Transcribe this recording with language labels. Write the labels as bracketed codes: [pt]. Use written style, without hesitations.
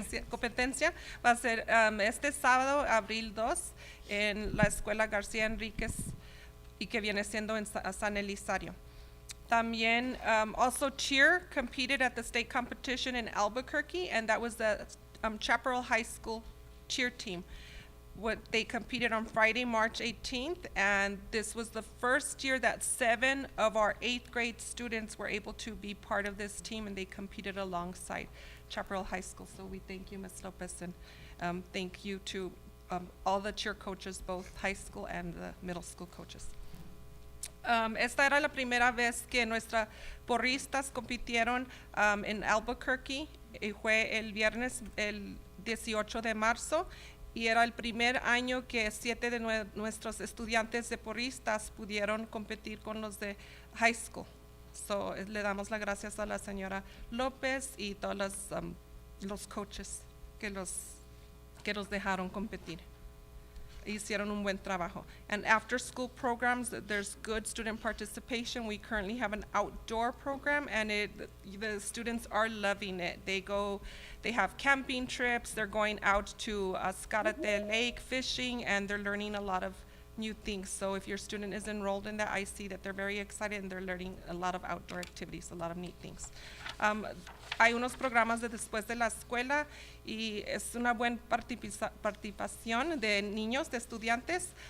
[es] Competencia va a ser este sábado, abril 2, en la escuela García Enríquez, y que viene siendo en San Elizario. También, [en] also cheer competed at the state competition in Albuquerque, and that was the Chaparral High School cheer team. They competed on Friday, March 18th, and this was the first year that 7 of our 8th grade students were able to be part of this team, and they competed alongside Chaparral High School. So we thank you, Ms. Lopez, and thank you to all the cheer coaches, both high school and the middle school coaches. [es] Esta era la primera vez que nuestras porristas compitieron en Albuquerque, y fue el viernes, el 18 de marzo. Y era el primer año que 7 de nuestros estudiantes de porristas pudieron competir con los de high school. [en] So, [es] le damos las gracias a la señora López y todos los coaches que los dejaron competir. Hicieron un buen trabajo. [en] And after school programs, there's good student participation. We currently have an outdoor program, and the students are loving it. They have camping trips, they're going out to Scarate Lake fishing, and they're learning a lot of new things. So if your student is enrolled in that, I see that they're very excited and they're learning a lot of outdoor activities, a lot of neat things. [es] Hay unos programas de después de la escuela y es una buena participación de niños, de estudiantes.